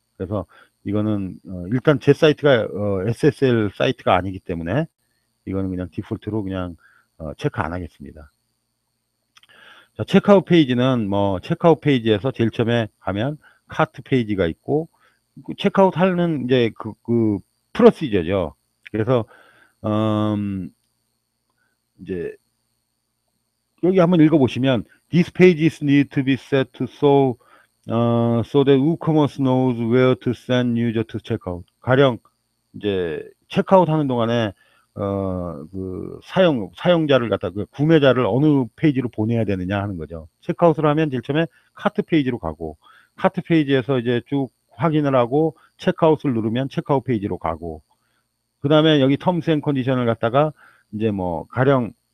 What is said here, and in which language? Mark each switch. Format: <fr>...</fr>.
<ko>그래서 이거는 일단 제 사이트가 SSL 사이트가 아니기 때문에 이거는 그냥 디폴트로 그냥 체크 안 하겠습니다. 자, 체크아웃 페이지는 뭐 체크아웃 페이지에서 제일 처음에 가면 카트 페이지가 있고 그 체크아웃 하는 이제 그 프로시저죠. 그래서 이제 여기 한번 읽어보시면</ko> <en>These pages need to be set to so that WooCommerce knows where to send user to checkout.</en> <ko>가령 이제 체크아웃 하는 동안에 그 사용자를 갖다 그 구매자를 어느 페이지로 보내야 되느냐 하는 거죠. 체크아웃을 하면 제일 처음에 카트 페이지로 가고 카트 페이지에서 이제 쭉 확인을 하고 체크아웃을 누르면 체크아웃 페이지로 가고 그 다음에 여기 텀스 앤 컨디션을 갖다가 이제 뭐 가령</ko>